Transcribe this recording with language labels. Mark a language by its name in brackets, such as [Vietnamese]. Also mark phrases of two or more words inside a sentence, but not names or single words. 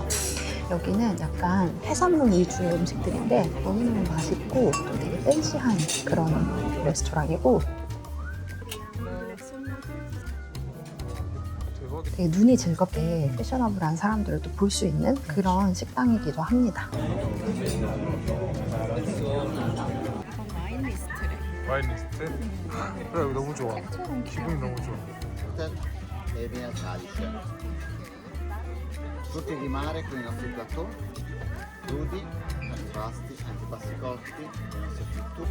[Korean] 여기는 약간 해산물 위주의 음식들인데 너무너무 맛있고 또 되게 팬시한 그런 레스토랑이고 되게 눈이 즐겁게 패셔너블한 사람들도 볼 수 있는 그런 식당이기도 합니다. [English] wine list? [Korean] 그래 여기 너무 좋아. 기분이 너무 좋아. [Italian] E viene al calice. Frutti di mare con i nostri plateau, crudi, antipasti cotti, le nostre fritture.